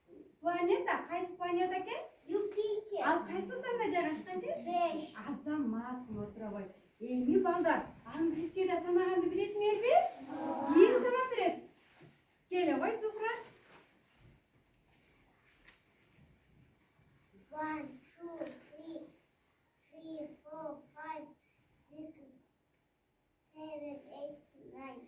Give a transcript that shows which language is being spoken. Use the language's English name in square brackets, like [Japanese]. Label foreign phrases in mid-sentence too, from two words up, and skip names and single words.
[Uzbek] Planeta, qaysi planeta ekan? Юпитер. Al qaysi sonda joylashgan ekan? 5. Azamat o'tiravoy. [Kyrgyz] Эми балдар, англисчеде санаганды билесиңерби? Ким санап берет? Келе гой, Сухра. 1, 2, 3, 4, 5, 6, 7, 8, 9.